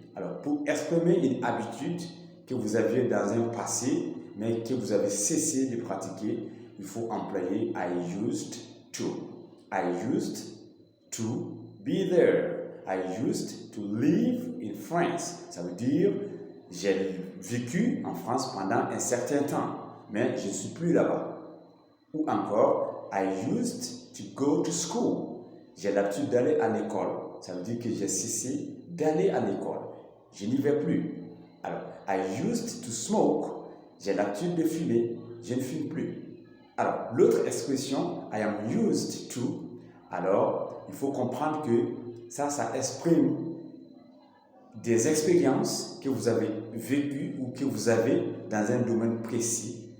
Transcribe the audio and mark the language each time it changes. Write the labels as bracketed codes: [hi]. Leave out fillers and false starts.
[fr] Alors, pour exprimer une habitude que vous aviez dans un passé, mais que vous avez cessé de pratiquer, il faut employer [en] I used to. I used to be there. I used to live in France. [fr] Ça veut dire j'ai vécu en France pendant un certain temps, mais je ne suis plus là-bas. Ou encore, [en] I used to go to school. [fr] J'ai l'habitude d'aller à l'école. Ça veut dire que j'ai cessé d'aller à l'école. Je n'y vais plus. Alors, [en] I used to smoke. [fr] J'ai l'habitude de fumer. Je ne fume plus. Alors, l'autre expression, [en] I am used to, [fr] alors, il faut comprendre que ça exprime des expériences que vous avez vécues ou que vous avez dans un domaine précis.